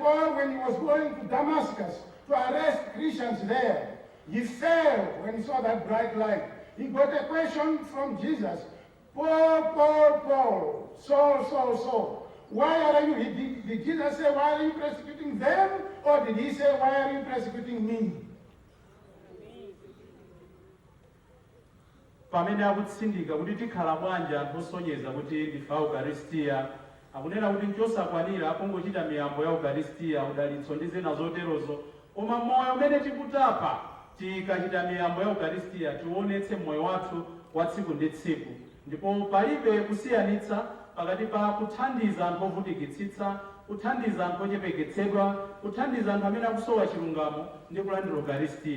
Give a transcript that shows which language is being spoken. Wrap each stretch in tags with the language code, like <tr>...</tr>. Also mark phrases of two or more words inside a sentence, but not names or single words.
<en>Paul, when he was going to Damascus to arrest Christians there, he fell when he saw that bright light. He got a question from Jesus. Paul, Saul, why are you, did Jesus say, why are you persecuting them? Or did he say, why are you persecuting me?</en> <ny>pamene akutsindika kuti tikhala bwanji anthu osonyeza kuti ndife Eucharistia, akunena kuti nchosakwanira akungochita miyambo ya Eucharistia, udalitso ndi zina zoterozo, koma moyo umene tikutapa tikachita miyambo ya Eucharistia tionetse moyo wathu wa tsiku ndi tsiku, ndipo palibe kusiyanitsa pakati pa kuthandiza anthu ovutikitsitsa, kuthandiza anthu ochepeketsedwa, kuthandiza anthu amene akusowa chilungamo ndi kulandira Eucharistia.</ny>